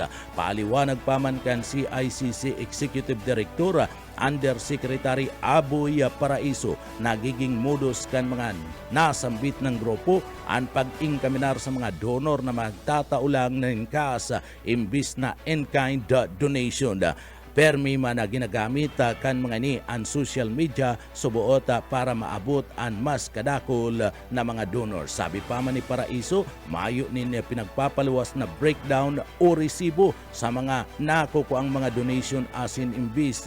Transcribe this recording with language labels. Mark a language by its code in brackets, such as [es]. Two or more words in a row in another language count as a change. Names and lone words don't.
[bik] Paliwanag pa man kan CICC Executive Director Undersecretary Aboy Paraiso, nagiging modus kan mga nasambit ng grupo ang pag-inkaminar sa mga donor na magtataulang ng kas imbis na [en] in-kind donation. [bik] Permi man na ginagamit kan mga ni ang social media subuot para maabot ang mas kadakol na mga donor. Sabi pa man ni Paraiso, mayo ni pinagpapaluwas na breakdown o resibo sa mga nakukuang mga donation asin imbis.